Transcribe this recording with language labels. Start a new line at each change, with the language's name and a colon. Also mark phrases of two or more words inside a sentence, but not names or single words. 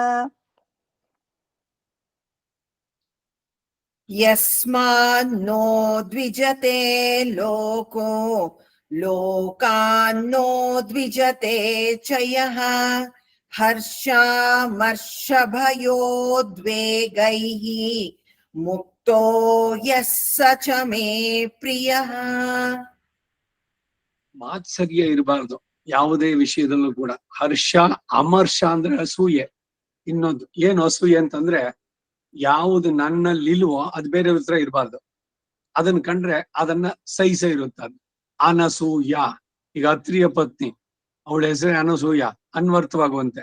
Sanskrit: यस्मान्नो द्विजते लोको लोकान्नो द्विजते च यः हर्षामर्षभयोद्वेगैः मुक्तो यः स च मे प्रियः.
Kannada: ಮಾತ್ಸರ್ಯ ಇರಬಾರ್ದು ಯಾವುದೇ ವಿಷಯದಲ್ಲೂ ಕೂಡ. ಹರ್ಷ ಅಮರ್ಷ ಅಂದ್ರೆ ಅಸೂಯೆ. ಇನ್ನೊಂದು ಏನು ಅಸೂಯೆ ಅಂತಂದ್ರೆ ಯಾವುದು ನನ್ನಲ್ಲಿಲ್ವೋ ಅದು ಬೇರೆ ಹತ್ರ ಇರಬಾರ್ದು. ಅದನ್ನ ಕಂಡ್ರೆ ಅದನ್ನ ಸಹಿಸ ಇರುತ್ತೆ. ಅದು ಅನಸೂಯ. ಈಗ ಅತ್ರಿಯ ಪತ್ನಿ, ಅವಳ ಹೆಸರೇ ಅನಸೂಯ, ಅನ್ವರ್ಥವಾಗುವಂತೆ.